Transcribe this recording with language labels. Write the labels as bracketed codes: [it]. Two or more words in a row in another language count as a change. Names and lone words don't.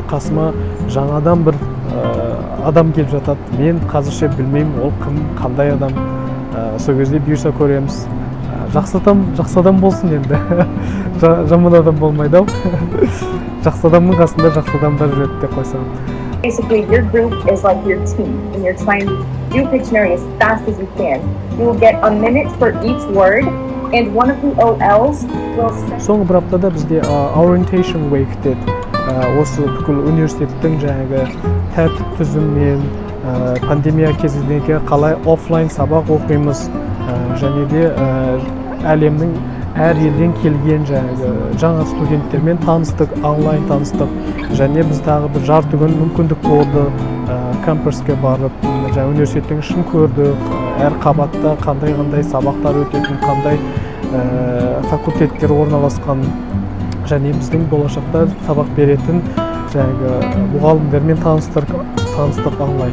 [kk] Қасыма жаңадан бір адам келіп жатады. Мен қазірше білмеймін, ол кім, қандай адам. Сол кезде бұйырса көреміз. Жақсы адам болсын енді. Жаман адам болмайды ау. Жақсы адамның қасында жақсы адамдар жүреді деп қойсам. [en] Basically, your group is like your team, and you're trying to do Pictionary as fast as you can. You will get a minute for each word, and one of the OLs will... [kk] Соңғы бір аптада бізде Orientation Week деді. Осы бүкіл университеттің тәртіп түзіммен, пандемия кезіндегі қалай офлайн сабақ оқимыз, және де әлемнің әр елден келген жаңа студенттермен таныстық, онлайн таныстық, және біз тағы бір жарты күн мүмкіндік болды кампуске барып, университеттің ішін көрдік, әр қабатта қандай сабақтар өтетін, қандай факультеттер орналасқан, және біздің болашақта сабақ беретін мұғалімдермен таныстық онлайн.